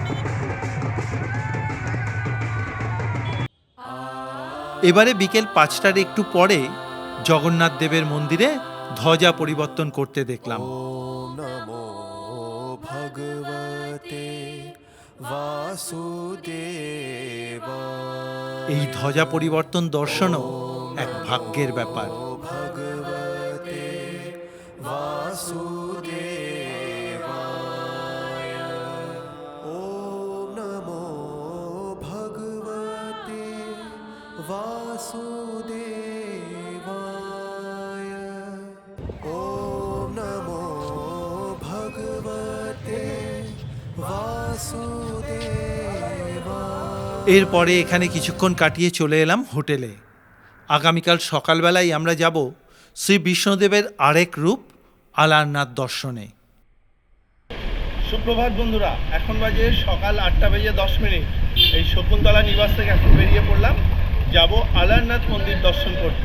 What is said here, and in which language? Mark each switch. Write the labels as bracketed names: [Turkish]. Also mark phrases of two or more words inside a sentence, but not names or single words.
[Bangla] এবারে বিকেল 5টার একটু পরে জগন্নাথ দেবের মন্দিরে ধ্বজা পরিবর্তন করতে দেখলাম। [Sanskrit] নমো ভগবতে বাসুদেব। [Bangla] এই ধ্বজা পরিবর্তন দর্শনও এক ভাগ্যের ব্যাপার। [Sanskrit] ভগবতে বাসুদেবায়। ওম নমো ভগবতে वासुदेवाय ॐ नमो भगवते वासुदेवाय। [Bangla] এরপরে এখানে কিছুক্ষণ কাটিয়ে চলে এলাম হোটেলে। আগামীকাল সকালবেলায় আমরা যাব শ্রী বিষ্ণুদেবের আরেক রূপ আলারনাথ দর্শনে। সুপ্রভাত বন্ধুরা, এখন বাজে সকাল 8:10। এই শকুন্তলা নিবাস থেকে এখন বেরিয়ে পড়লাম, যাব আলারনাথ মন্দির দর্শন করতে।